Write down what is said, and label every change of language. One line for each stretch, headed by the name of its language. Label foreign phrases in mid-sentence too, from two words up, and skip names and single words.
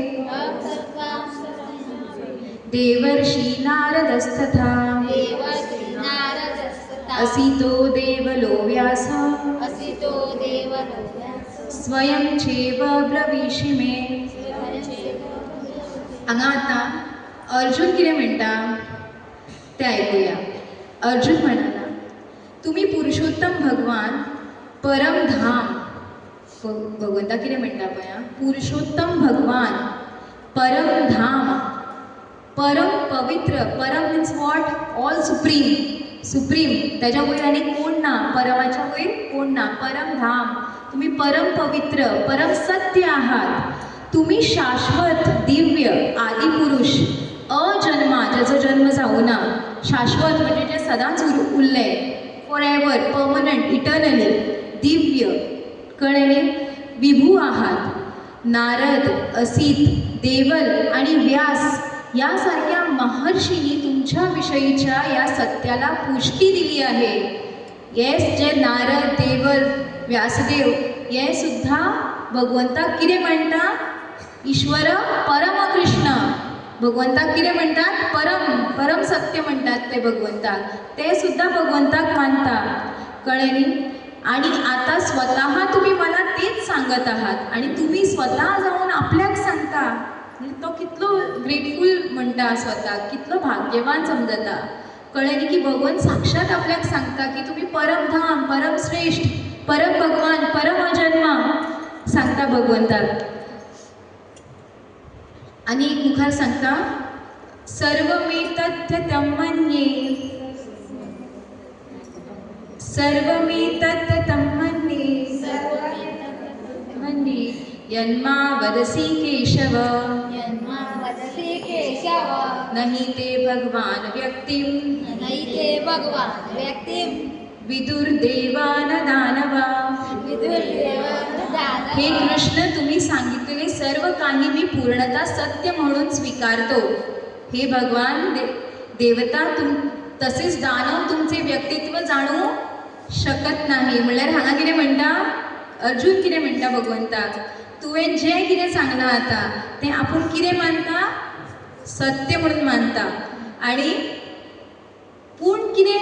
Sanskrit: देवर्षि नारदस्तथा असितो देवलो व्यास स्वयं चैव ब्रवीषि मे
Konkani: हांगा आतां अर्जुन कितें म्हणटा तें आयकुया अर्जुन म्हणना तुमी पुरुषोत्तम भगवान परमधाम भगवंता कितें म्हणटा पळय पुरुषोत्तम भगवान परमधाम परम पवित्र परम
English: means what all supreme
Konkani: त्याच्या वयर आनी कोण ना परमाच्या वयर कोण ना परमधाम
Marathi: तुम्ही परम पवित्र परम सत्य आहात तुम्ही शाश्वत दिव्य आदिपुरुष अजन्मा
Konkani: ज्याचो जन्म जावना शाश्वत म्हणजे जे सदांच उरले
English: for ever permanent eternally
Konkani: दिव्य कळ्ळें विभू
Marathi: आहात नारद असित देवल आणि व्यास यासारख्या महर्षींनी तुमच्या विषयीच्या या सत्याला पुष्टी दिली आहे
Konkani: येस जे नारद देवल व्यासदेव हे सुद्धा भगवंताक कितें म्हणटा ईश्वर परम कृष्ण भगवंताक कितें म्हणटात परम सत्य म्हणटात ते भगवंताक ते सुद्धा भगवंताक मानता कळ्ळें न्ही
Marathi: आणि आता स्वतः तुम्ही मला तेच सांगत आहात
Konkani: आणि तुम्ही स्वतः जाऊन आपल्याक सांगता तो कितलो ग्रेटफूल म्हणटा स्वताक कितलो भाग्यवान समजता कळ्ळें न्ही की भगवंत साक्षात आपल्याक सांगता की तुम्ही परमधाम परम श्रेष्ठ परम भगवान परम अजन्मा सांगता भगवंताक आणि मुखार सांगता
Sanskrit: सर्वमेतत् मन्ये यन्मा वदसि केशव नहि ते भगवान व्यक्तिं विदुर्देवा न दानवा
Marathi: हे कृष्ण तुम्ही सांगितलेले सर्व काही मी पूर्णतः सत्य म्हणून स्वीकारतो हे भगवान देवता तसेच दानव तुमचे व्यक्तित्व जाणू शकत नाही
Konkani: म्हणल्यार हांगा कितें म्हणटा अर्जुन कितें म्हणटा भगवंताक तुवें जें कितें सांगलां आतां तें आपूण कितें मानता सत्य म्हणून मानता आणि पूण